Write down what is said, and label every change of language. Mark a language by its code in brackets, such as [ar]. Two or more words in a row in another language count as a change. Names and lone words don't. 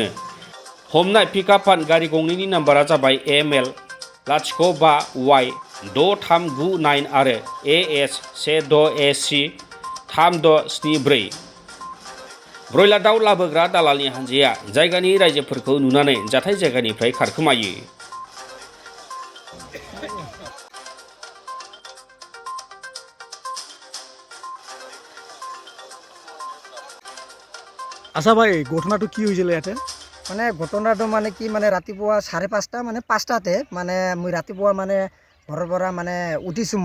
[brx] हमनाय पिकआप भान गारि गंनैनि नाम्बारा जाबाय ML05Y6399 आरो AS16AC3674। ब्रयलार दाउ लाबोग्रा दालालनि हानजाया जायगानि रायजोफोरखौ नुनानै जाथाय जायगानिफ्राय खारखोमायो। [as] আচ্ছা ভাই ঘটনাটো কি হৈছিলে ইয়াতে? মানে ঘটনাটো মানে কি মানে ৰাতিপুৱা 5:30 মানে 5টাতে মানে মই ৰাতিপুৱা মানে ঘৰৰ পৰা মানে উঠিছোঁ।